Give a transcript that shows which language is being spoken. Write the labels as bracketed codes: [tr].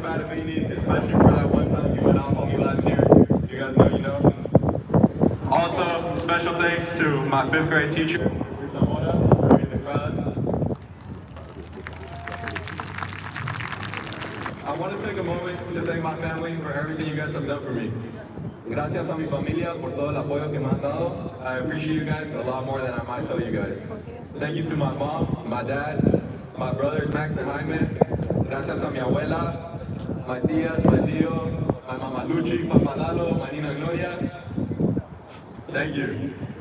[en] Badavini, especially for that one time you went off on me last year. You guys know you know. Also, special thanks to my 5th grade teacher, Mr. Zamora, for being in the crowd. I want to take a moment to thank my family for everything you guys have done for me. [es] Gracias a mi familia por todo el apoyo que me han dado. [en] I appreciate you guys a lot more than I might tell you guys. Thank you to my mom, my dad, my brothers Max and Jaime. [es] Gracias a mi abuela, [en] my tías, my tío, my mama Luchi, Papa Lalo, my Nina Gloria. Thank you.